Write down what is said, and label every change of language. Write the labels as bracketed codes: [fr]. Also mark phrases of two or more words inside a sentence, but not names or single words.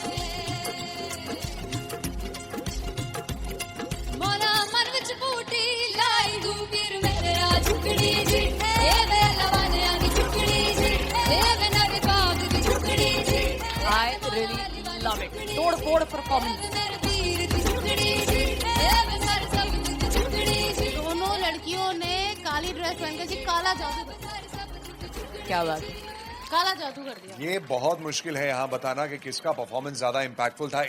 [pa] ਮੋਰਾ ਮਨ ਵਿਚ ਬੂਟੀ ਲਾਈ ਗੁਬੀਰ ਮੇਰੇ ਆ ਝੁਕੜੀ ਜੀ ਏ ਵੇ ਲਵਾਨੇ ਆ ਝੁਕੜੀ ਜੀ ਏ ਵੇ ਨਵੇ ਬਾਗ ਕੀ ਝੁਕੜੀ ਜੀ। [en] I really love it. [hi] तोड़ फोड़ परफॉर्मेंस। [pa] ਮੇਰੇ ਪੀਰ ਕੀ ਝੁਕੜੀ ਜੀ ਏ ਵੇ ਸਰ ਸਬ ਕੀ ਝੁਕੜੀ ਜੀ। [hi] दोनों लड़कियों ने काली ड्रेस पहनकर जी काला जादू कर दिया। क्या बात है। काला जादू कर दिया। ये बहुत मुश्किल है यहाँ बताना कि किसका परफॉर्मेंस ज्यादा इंपैक्टफुल था।